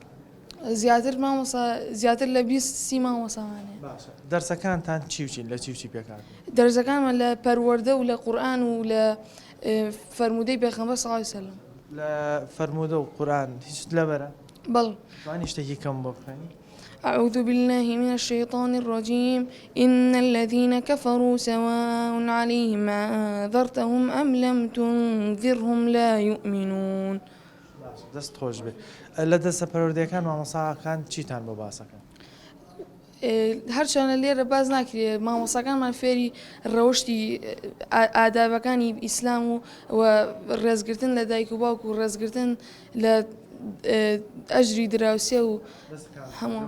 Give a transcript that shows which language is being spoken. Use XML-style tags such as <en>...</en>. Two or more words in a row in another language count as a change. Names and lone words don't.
<ckb>زیاتر لە 20 مامۆستامان هەیە. دەرسەکانتان چی وچین لە چی پێکات؟ دەرسەکانمان لە پەروەردە و لە قورئان و لە فەرمودەی پێغەمبەر</ckb> <ar>صلی الله علیه و سلم.</ar> <ckb>لە فەرمودە و قورئان هیچ لەبەرە؟ بەڵێ. توانی شتێکی کەم بۆ بخوێنی؟</ckb> <ar>أعوذ بالله من الشيطان الرجيم إن الذين كفروا سواء عليهم أنذرتهم أم لم تنذرهم لا يؤمنون.</ar> <ckb>دەست خۆش بێ لە دەستە پەروەردەکان مامۆستاکان چیتان بۆ باسەکەن؟ هەرچەنە لێرە باز ناکرێت مامۆستاکانمان فێری ڕەوشتی ئادابەکانی ئیسلام و ڕێزگرتن لە دایک و باوک و ڕێزگرتن لە ئەجری دراوسێ و هەموو.</ckb>